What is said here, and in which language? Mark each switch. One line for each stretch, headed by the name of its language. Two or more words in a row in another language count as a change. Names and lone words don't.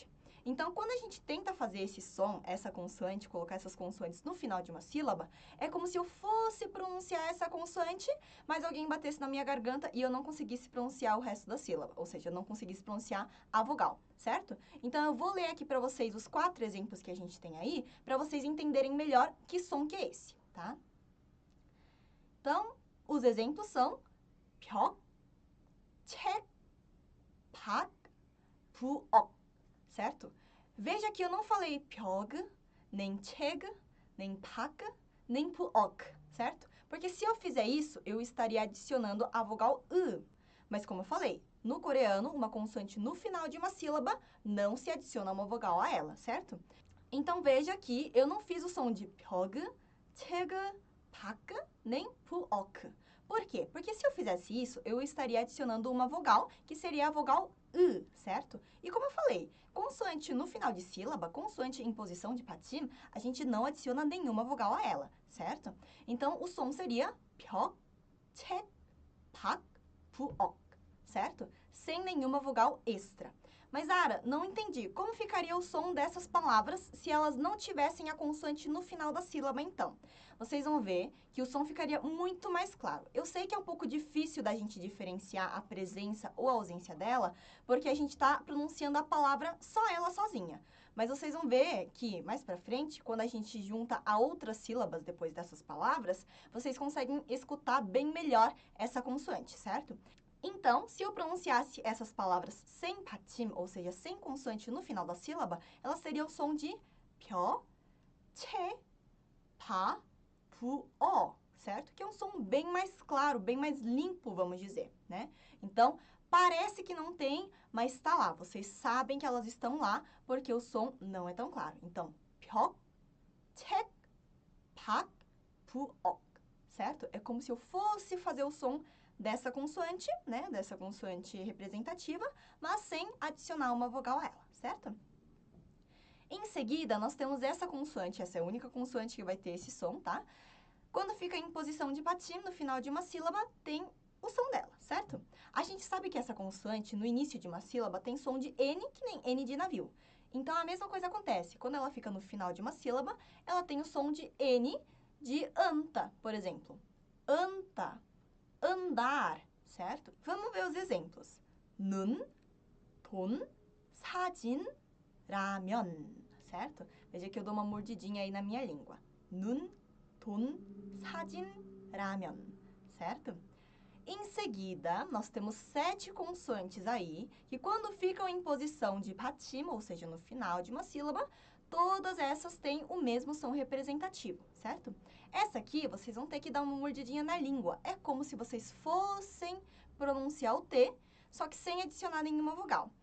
Portuguese: Então, quando a gente tenta fazer esse som, essa consoante, colocar essas consoantes no final de uma sílaba, é como se eu fosse pronunciar essa consoante, mas alguém batesse na minha garganta e eu não conseguisse pronunciar o resto da sílaba, ou seja, eu não conseguisse pronunciar a vogal, certo? Então, eu vou ler aqui para vocês os 4 exemplos que a gente tem aí, para vocês entenderem melhor que som que é esse, tá? Então, os exemplos são
Korean: 벽, 책, 박, 부엌,
Portuguese: certo? Veja que eu não falei 벽, nem 책, nem 박, nem 부엌, certo? Porque se eu fizer isso, eu estaria adicionando a vogal U. Mas como eu falei, no coreano, uma consoante no final de uma sílaba não se adiciona uma vogal a ela, certo? Então veja que eu não fiz o som de 벽, 책, 박, nem 부엌. Por quê? Porque se eu fizesse isso, eu estaria adicionando uma vogal, que seria a vogal U, certo? E como eu falei, consoante no final de sílaba, consoante em posição de 받침, a gente não adiciona nenhuma vogal a ela, certo? Então, o som seria
Korean: 벽, 책, 박, 부엌,
Portuguese: certo? Sem nenhuma vogal extra. Mas, Ara, não entendi. Como ficaria o som dessas palavras se elas não tivessem a consoante no final da sílaba, então? Vocês vão ver que o som ficaria muito mais claro. Eu sei que é um pouco difícil da gente diferenciar a presença ou a ausência dela, porque a gente está pronunciando a palavra só ela sozinha. Mas vocês vão ver que, mais pra frente, quando a gente junta a outras sílabas depois dessas palavras, vocês conseguem escutar bem melhor essa consoante, certo? Então, se eu pronunciasse essas palavras sem 받침, ou seja, sem consoante no final da sílaba, elas teriam o som de
Korean: 벼, 채, 바, 부어,
Portuguese: certo? Que é um som bem mais claro, bem mais limpo, vamos dizer, né? Então, parece que não tem, mas está lá. Vocês sabem que elas estão lá, porque o som não é tão claro. Então,
Korean: 벽, 책, 박, 부엌,
Portuguese: certo? É como se eu fosse fazer o som dessa consoante, né? Dessa consoante representativa, mas sem adicionar uma vogal a ela, certo? Em seguida, nós temos essa consoante, essa é a única consoante que vai ter esse som, tá? Quando fica em posição de 받침, no final de uma sílaba, tem o som dela, certo? A gente sabe que essa consoante, no início de uma sílaba, tem som de N, que nem N de navio. Então, a mesma coisa acontece. Quando ela fica no final de uma sílaba, ela tem o som de N de anta, por exemplo. Anta, andar, certo? Vamos ver os exemplos.
Korean: 눈, 돈, 사진, 라면,
Portuguese: certo? Veja que eu dou uma mordidinha aí na minha língua.
Korean: 눈, 돈, 사진, 라면,
Portuguese: certo? Em seguida, nós temos 7 consoantes aí, que quando ficam em posição de 받침, ou seja, no final de uma sílaba, todas essas têm o mesmo som representativo, certo? Essa aqui, vocês vão ter que dar uma mordidinha na língua. É como se vocês fossem pronunciar o T, só que sem adicionar nenhuma vogal.